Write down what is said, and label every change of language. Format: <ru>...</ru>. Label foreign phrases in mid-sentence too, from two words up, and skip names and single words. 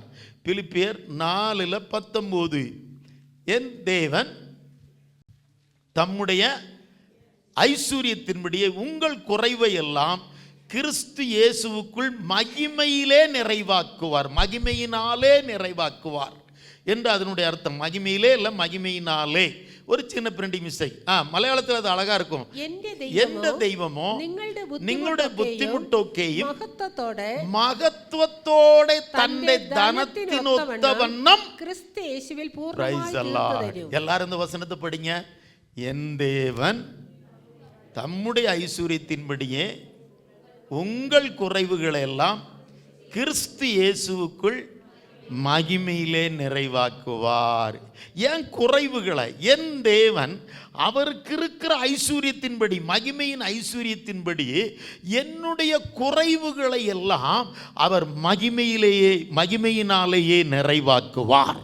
<ta>பிலிப்பியர் 4:19, என் தேவன் தம்முடைய ஐஸ்வர்யத்தின்படியே உங்கள் குறைவை எல்லாம் கிறிஸ்து இயேசுவுக்குள் மகிமையிலே நிறைவாக்குவார், மகிமையினாலே நிறைவாக்குவார் என்று அதனுடைய அர்த்தம். மகிமையிலே இல்லை, மகிமையினாலே. ஒரு சின்ன பிரிண்டிங் மிஸ்டேக். மலையாளத்தில் அது அழகா இருக்கும். எந்த தெய்வமோ</ta> <ml>നിങ്ങളുടെ ബുദ്ധിമുട്ടൊക്കെയും മഹത്വത്തോടെ തന്റെ ധനത്തിനൊത്തവണ്ണം ക്രിസ്തു യേശുവിൽ</ml> <ta>പൂർണ്ണമായി. എല്ലാരും இந்த வசனத்தை படிங்க. என் தேவன் தம்முடைய ஐஸ்வர்யத்தின்படியே உங்கள் குறைவுகளை எல்லாம் கிறிஸ்து இயேசுவுக்குள் மகிமையிலே நிறைவாக்குவார். என் குறைவுகளை என் தேவன் அவருக்கு இருக்கிற ஐஸ்வர்யத்தின்படி, மகிமையின் ஐஸ்வர்யத்தின்படி என்னுடைய குறைவுகளை எல்லாம் அவர் மகிமையினாலேயே நிறைவாக்குவார்.</ta>